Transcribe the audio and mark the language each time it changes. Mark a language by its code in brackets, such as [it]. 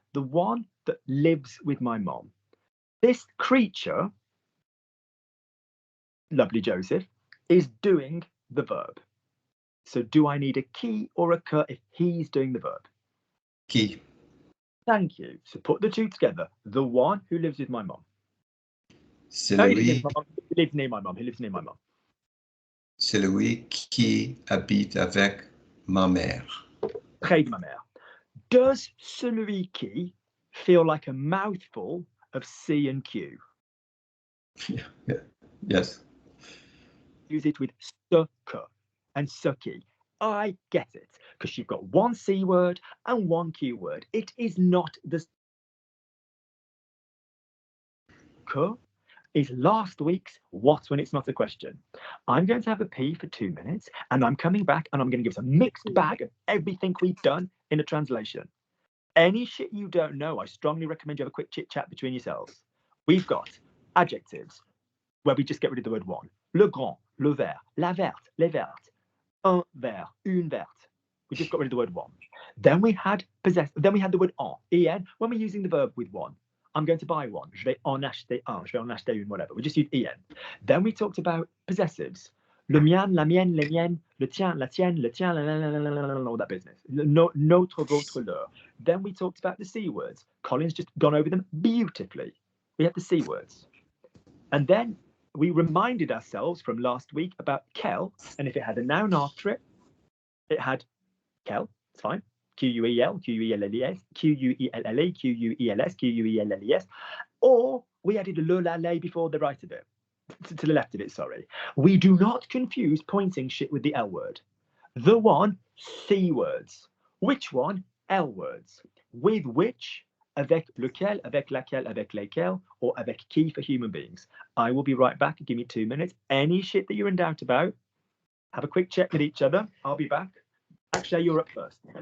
[en] The one that lives with my mom. This creature, lovely Joseph, is doing the verb. So do I need a key or a k if he's doing the verb? [fr] Qui. [en] Thank you. So put the 2 together. The one who lives with my mom. [fr] Celui, [en] He lives near my mom. He lives near my mom. [fr] celui qui habite avec ma mère. Près de ma mère. [en] Does [fr] celui qui [en] feel like a mouthful of C and Q? Yeah. Yes. Use it with sucker and sucky. I get it, because you've got 1 C word and 1 Q word. It is not the K is last week's what when it's not a question. I'm going to have a pee for 2 minutes and I'm coming back and I'm going to give us a mixed bag of everything we've done in a translation. Any shit you don't know, I strongly recommend you have a quick chit chat between yourselves. We've got adjectives where we just get rid of the word one. [fr] Le grand, le vert, la verte, les vertes, un vert, une verte. [en] We just got rid of the word one. Then we had then we had the word en, when we're using the verb with one. I'm going to buy one. [fr] Je vais en acheter un. Je vais en acheter une, whatever. [en] We just use en. Then we talked about possessives. [fr] Le mien, la mienne, les miennes, le tien, [en] la tienne, le tien, all that business. Notre, votre, leur. Then we talked about the C words. Colin's just gone over them beautifully. We had the C words. And then we reminded ourselves from last week about quel, and if it had a noun after it, it had quel, it's fine. Q-U-E-L, Q-U-E-L-L-E-S, Q-U-E-L-L-E, Q-U-E-L-S, Q-U-E-L-L-E-S, or we added a le, la, lay before the right of it, to the left of it, sorry. We do not confuse pointing shit with the L word. The one, C words. Which one? L words. With which, [fr] avec lequel, avec laquelle, avec lesquels, or avec qui [en] for human beings. I will be right back. Give me 2 minutes. Any shit that you're in doubt about, have a quick check with each other. I'll be back. Actually, you're up first.